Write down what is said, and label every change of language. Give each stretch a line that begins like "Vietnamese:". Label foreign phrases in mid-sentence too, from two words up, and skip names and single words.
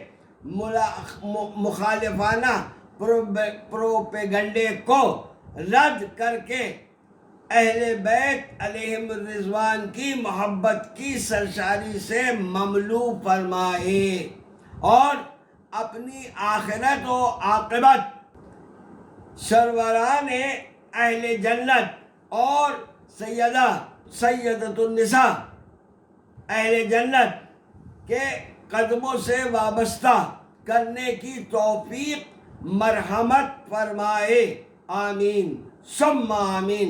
Urdu: مخالفانہ پروپیگنڈے کو رد کر کے اہل بیت علیہم الرضوان کی محبت کی سرشاری سے مملو فرمائے، اور اپنی آخرت و عاقبت سروران اہل جنت اور سیدۃ النساء اہل جنت کے قدموں سے وابستہ کرنے کی توفیق مرحمت فرمائے،
Arabic: آمین ثم آمین۔